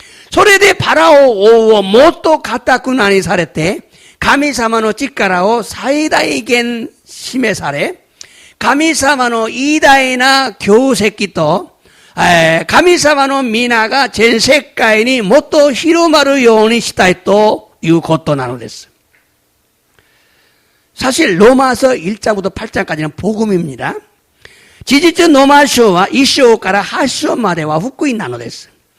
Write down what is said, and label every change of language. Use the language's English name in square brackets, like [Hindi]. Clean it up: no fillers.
[Japanese] それでパラオ王をもっと가타쿠나にされて神様の力を最大限示され神様の偉大な業績と神様の皆が全世界にもっと広まるようにしたいということなのです. [Korean] 사실 로마서 1장부터 8장까지는 복음입니다. [Japanese] 事実ローマ書は1章から8章までは福音なのです.